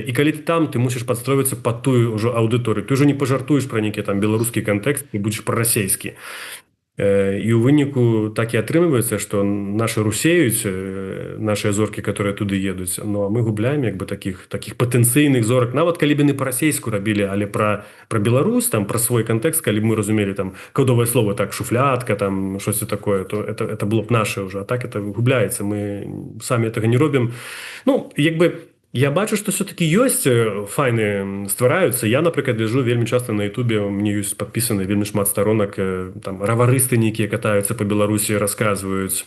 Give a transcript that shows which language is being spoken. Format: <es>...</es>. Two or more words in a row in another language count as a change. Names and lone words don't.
<be>І калі ты там, ты мусіш падстроіцца пад тую ўжо аўдыторыю. Ты ўжо не пажартуеш пра нейкі там беларускі кантэкст, ты будзеш пра-расейскі. І ў выніку так і атрымліваецца, што нашы русеюць, нашыя зоркі, которые туды едуць, ну а мы губляем як бы такіх патэнцыйных зорак, нават калі б яны па-расейску рабілі, але пра Беларусь, там пра свой кантэкст, калі б мы разумелі там кодовае слово, так, шуфлятка, там</be> <uk>щось такое,</uk> <be>то</be> <ru>это было б</ru> <be>наше ўжо, а так это губляецца, мы самі гэтага не робім. Ну, як бы я бачу, што все-таки ёсць файны ствараюцца. Я, напрыклад, гляджу вельмі часта на Ютубе, мне ёсць падпісаны вельмі шмат сторонак, там раварысты нейкія катаюцца па Беларусі, расказваюць.</be>